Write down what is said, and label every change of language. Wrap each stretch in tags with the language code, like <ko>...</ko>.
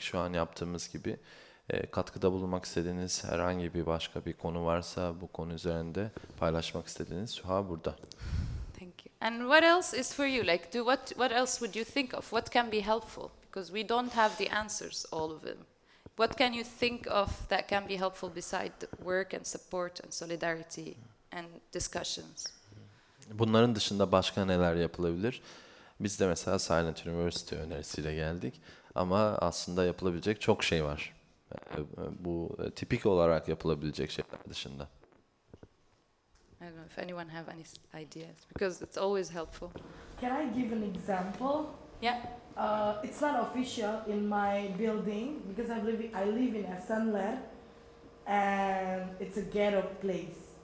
<tr>Şu an yaptığımız gibi katkıda bulunmak istediğiniz herhangi bir başka bir konu varsa bu konu üzerinde paylaşmak istediğiniz Suha burada.</tr> <en>Thank you. And what else is for you? Like, what else would you think of? What can be helpful? Because we don't have the answers, all of them. What can you think of that can be helpful beside work and support and solidarity and discussions?</en> <tr>Bunların dışında başka neler yapılabilir? Biz de mesela Silent University önerisiyle geldik ama aslında yapılabilecek çok şey var. Bu tipik olarak yapılabilecek şeyler dışında.</tr> <en>I don't know if anyone have any ideas because it's always helpful. Can I give an example? Yeah. It's not official in my building because I live in Esenler and it's a ghetto place.</en>